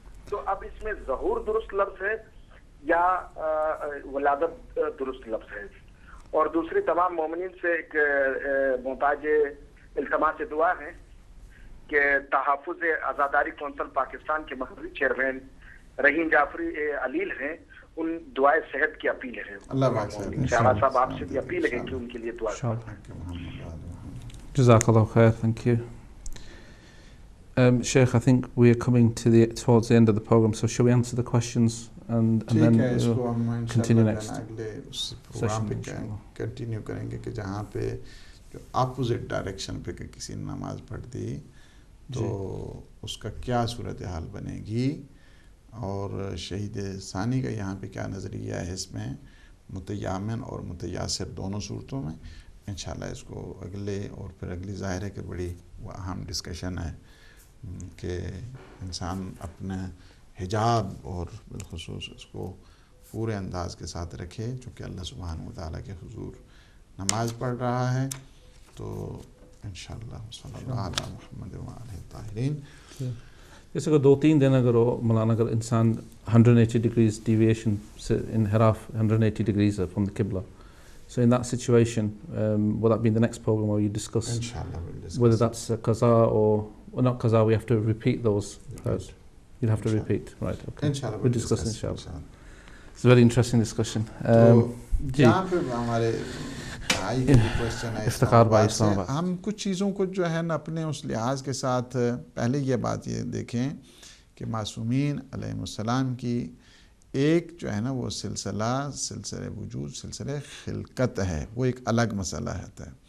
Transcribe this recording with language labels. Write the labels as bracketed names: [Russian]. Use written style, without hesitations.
[Urdu] تو اب اس میں ظہور درست لفظ ہے یا ولادت درست لفظ ہے؟ اور دوسری تمام مومنین سے ایک محتاج التماس دعا ہے کہ تحفظ آزاداری کونسل پاکستان کے مرکزی چیئرمین رحیم جعفری علیل ہیں، ان دعائے صحت کی اپیل ہے. اللہ شہباز صاحب آپ سے بھی اپیل ہے کہ ان کے لیے دعا کریں. [English] Jazakallah khair, thank you. Sheikh, I think we are coming towards the end of the program, so shall we answer the questions and then we'll continue next [Urdu] اگلے پروگرام پہ کنٹینیو کریں گے کہ جہاں پہ جو اپوزٹ ڈائریکشن پہ کہ کسی نے نماز پڑھ دی تو اس کا کیا صورتحال بنے گی، اور شہید ثانی کا یہاں پہ کیا نظریہ ہے اس میں متیامن اور متیاسر دونوں صورتوں میں. انشاءاللہ اس کو اگلے اور پھر اگلی ظاہر ہے کہ بڑی اہم ڈسکشن ہے کہ انسان اپنا حجاب اور بالخصوص اس کو پورے انداز کے ساتھ رکھے، چونکہ اللہ سبحانہ وتعالیٰ کے حضور نماز پڑھ رہا ہے. تو انشاءاللہ صلی اللہ علیہ محمد وآلہ الطاہرین. جیسے کہ 2-3 دن اگر ہو مولانا، اگر انسان [English] 180 degrees deviation [Urdu] سے انحراف [English] 180 degrees from the Qibla, so in that situation will that be in the next program where you discuss Inshallah we'll discuss whether that's qaza or not qaza, we have to repeat those prayers. You'll have to repeat, right? Okay. Inshallah we'll discuss inshallah. It's a very interesting discussion. [Urdu] یہاں پہ ہمارے بھائی کی question ہے افتخار بھائی اسلام آباد. ہم کچھ چیزوں کو جو ہے نا اپنے اس لحاظ کے ساتھ پہلے یہ بات یہ دیکھیں کہ معصومین علیہ السلام کی ایک جو ہے نا وہ سلسلہ وجود، سلسلہ خلقت ہے، وہ ایک الگ مسئلہ ہے.